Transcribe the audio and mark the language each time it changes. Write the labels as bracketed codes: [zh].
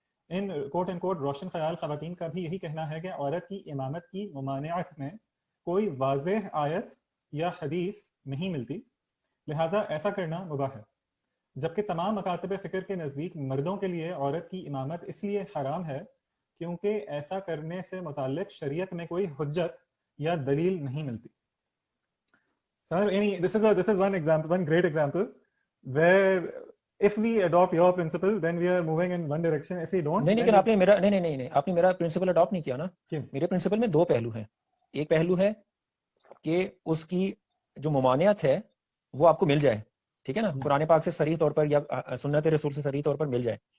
[ur] In quote and quote روشن خیال خواتین کا بھی یہی کہنا ہے کہ عورت کی امامت کی ممانعت میں کوئی واضح آیت یا حدیث نہیں ملتی، لہٰذا ایسا کرنا مباح ہے. جبکہ تمام مکاتب فکر کے نزدیک مردوں کے لیے عورت کی امامت اس لیے حرام ہے کیونکہ ایسا کرنے سے متعلق شریعت میں کوئی حجت یا دلیل نہیں ملتی. [en] So, this is one example, one great example where if we adopt your principle then we are moving in one direction. If we don't, [ur] نہیں لیکن آپ نے میرا پرنسپل اڈاپٹ نہیں کیا نا. میرے پرنسپل میں دو پہلو ہیں. ایک پہلو ہے کہ اس کی جو ممانعت ہے وہ آپ کو مل جائے، ٹھیک ہے نا، قرآن پاک سے صریح طور پر یا سنت رسول سے صریح طور پر مل جائے.